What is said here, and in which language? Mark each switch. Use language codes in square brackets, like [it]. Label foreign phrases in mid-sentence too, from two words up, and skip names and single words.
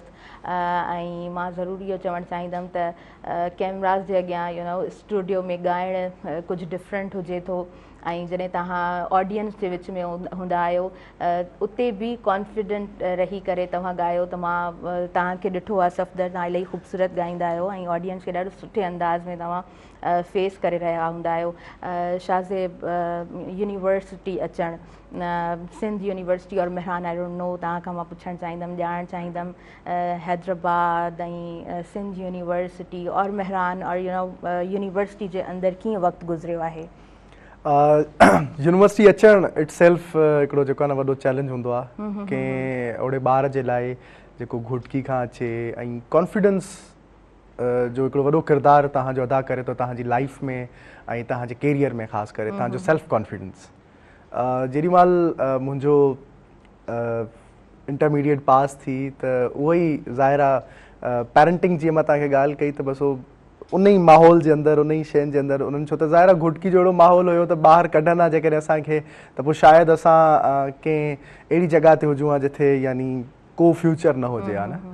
[sd] ऐं मां ज़रूरु इहो चवणु चाहींदमि त कैमरास जे अॻियां स्टूडियो में ॻाइणु कुझु डिफरेंट हुजे थो, ऐं जॾहिं तव्हां ऑडियंस जे विच में हूंदा आहियो उते बि कॉन्फिडेंट रही करे तव्हां ॻायो। त मां तव्हांखे ॾिठो आहे सफ़दर, तव्हां इलाही ख़ूबसूरत ॻाईंदा आहियो ऐं ऑडियंस खे ॾाढो सुठे अंदाज़ में तव्हां फेस करे रहिया हूंदा आहियो। शाहज़ेब यूनिवर्सिटी अचणु, सिंध यूनिवर्सिटी और मेहरान, [en] I don't know, [sd] तव्हां खां मां पुछणु चाहींदमि, ॼाणणु चाहींदमि हैदराबाद ऐं सिंध यूनिवर्सिटी और मेहरान और यूनिवर्सिटी जे अंदरि कीअं वक़्तु गुज़रियो आहे? यूनिवर्सिटी अचणु [en] itself [sd] हिकिड़ो जेको आहे न वॾो चैलेंज हूंदो आहे कंहिं ओड़े ॿार जे लाइ जेको घुटकी खां अचे, ऐं कॉन्फिडेंस जो हिकिड़ो वॾो किरदारु तव्हांजो अदा करे थो तव्हांजी लाइफ में ऐं तव्हांजे कैरियर में, ख़ासि करे तव्हांजो [en] self confidence. [sd] जेॾी महिल मुंहिंजो इंटरमीडिएट पास थी त उहो ई ज़ाहिर आहे पेरेंटिंग जीअं मां तव्हांखे ॻाल्हि कई त बसि उन ई माहौल जे अंदरि, उन ई शयुनि जे अंदरि उन्हनि, छो त ज़ाहिर आहे घुटकी जो अहिड़ो माहौल हुयो त ॿाहिरि कढंदा जेकॾहिं असांखे त पोइ शायदि असां कंहिं अहिड़ी जॻह ते हुजूं हा जिथे यानी को फ्यूचर न हुजे हा न।